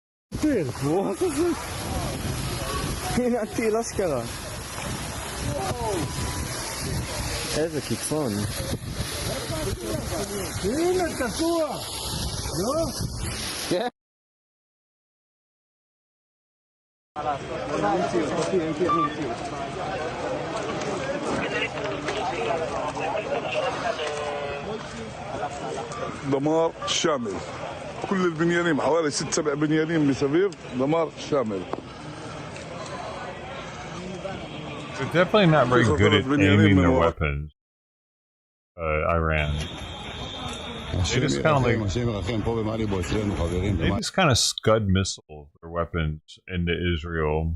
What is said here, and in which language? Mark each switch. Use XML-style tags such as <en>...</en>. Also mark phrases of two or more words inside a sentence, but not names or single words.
<he>איזה קיצון. הנה, תקוע! לא? כן.</he> <ar>دمار شامل. كل البنيانين حوالي 6-7 بنيانين مسافير دمار شامل.</ar> <en>They're definitely not very good at aiming their weapons. Iran. They just kind of scud missile their weapons into Israel.</en>